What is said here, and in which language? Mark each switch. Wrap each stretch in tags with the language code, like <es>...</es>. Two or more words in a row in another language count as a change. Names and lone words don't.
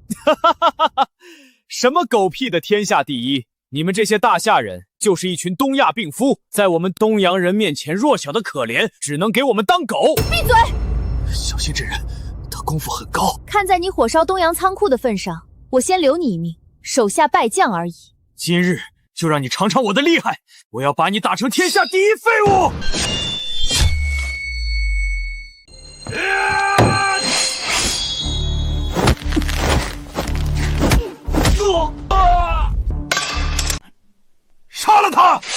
<zh>什么狗屁的天下第一！你们这些大夏人就是一群东亚病夫，在我们东洋人面前弱小的可怜，只能给我们当狗。闭嘴！小心这人，他功夫很高。看在你火烧东洋仓庫的份上，我先留你一命，手下敗將而已。今日就讓你嘗嘗我的厲害！我要把你打成天下第一廢物！杀了他！</zh>